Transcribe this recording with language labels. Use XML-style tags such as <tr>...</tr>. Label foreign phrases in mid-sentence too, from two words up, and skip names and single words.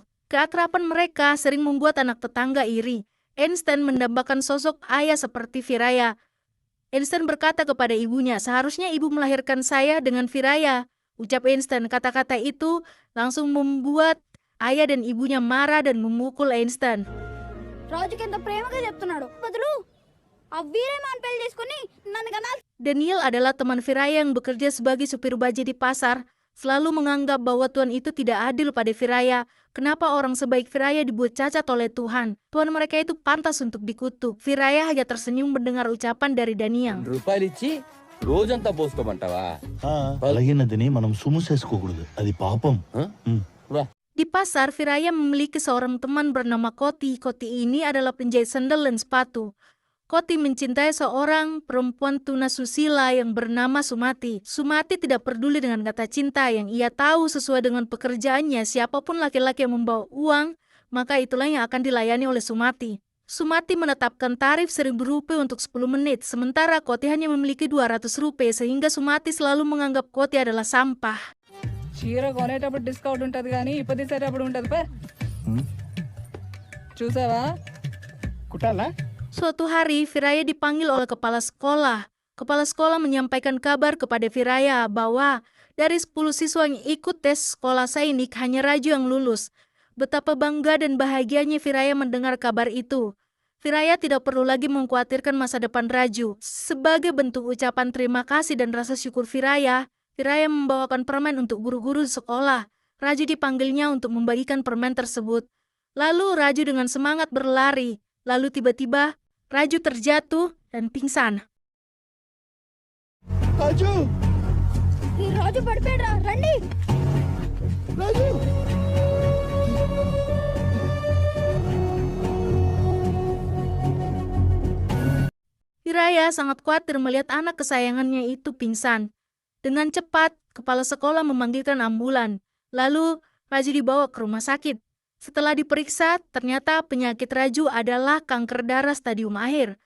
<id>Keakraban mereka sering membuat anak tetangga iri. Einstein mendambakan sosok ayah seperti Viraya. Einstein berkata kepada ibunya, "Seharusnya ibu melahirkan saya dengan Viraya." Ucap Einstein, kata-kata itu langsung membuat ayah dan ibunya marah dan memukul Einstein.</id> <te>రాజుకి ఎంత ప్రేమగా చెప్తున్నాడు బదులు ఆ వీరమాన్ పెళ్లి చేసుకుని నన్ను కనాలి.</te> <id>Daniel adalah teman Viraya yang bekerja sebagai supir bajai di pasar, selalu menganggap bahwa Tuhan itu tidak adil pada Viraya. Kenapa orang sebaik Viraya dibuat cacat oleh Tuhan? Tuhan mereka itu pantas untuk dikutuk. Viraya hanya tersenyum mendengar ucapan dari Daniel.</id> <te>రూపాయలు ఇచ్చి రోజంతా పోసుకోమంటావా అలాగినదిని మనం సుముసేసుకోకూడదు అది పాపం</te> <id>Di pasar, Viraya memiliki seorang teman bernama Koti. Koti ini adalah penjahit sandal dan sepatu. Koti mencintai seorang perempuan tunasusila yang bernama Sumati. Sumati tidak peduli dengan kata cinta yang ia tahu sesuai dengan pekerjaannya. Siapapun laki-laki yang membawa uang, maka itulah yang akan dilayani oleh Sumati. Sumati menetapkan tarif Rp1.000 untuk 10 menit, sementara Koti hanya memiliki Rp200, sehingga Sumati selalu menganggap Koti adalah sampah.</id> <te>చీర కొనేటప్పుడు డిస్కౌంట్ ఉంటుంది కానీ ఇప్పటిసేటప్పుడు ఉంటుంది పే చూసావా కుట్టాలా</te> <id>Suatu hari, Viraya dipanggil oleh kepala sekolah. Kepala sekolah menyampaikan kabar kepada Viraya bahwa Dari 10 siswa yang ikut tes sekolah Sainik, hanya Raju yang lulus. Betapa bangga dan bahagianya Viraya mendengar kabar itu. Viraya tidak perlu lagi mengkhawatirkan masa depan Raju. Sebagai bentuk ucapan terima kasih dan rasa syukur Viraya membawakan permen untuk guru-guru di sekolah. Raju dipanggilnya untuk membagikan permen tersebut. Lalu Raju dengan semangat berlari. Lalu tiba-tiba Raju terjatuh dan pingsan.</id> <te>రాజు ఈ రాజు పడిపోయాడురా రండి రాజు</te> <id>Viraya sangat khawatir melihat anak kesayangannya itu pingsan. Dengan cepat, kepala sekolah memanggilkan ambulan. Lalu, Raju dibawa ke rumah sakit. Setelah diperiksa, ternyata penyakit Raju adalah kanker darah stadium akhir.</id>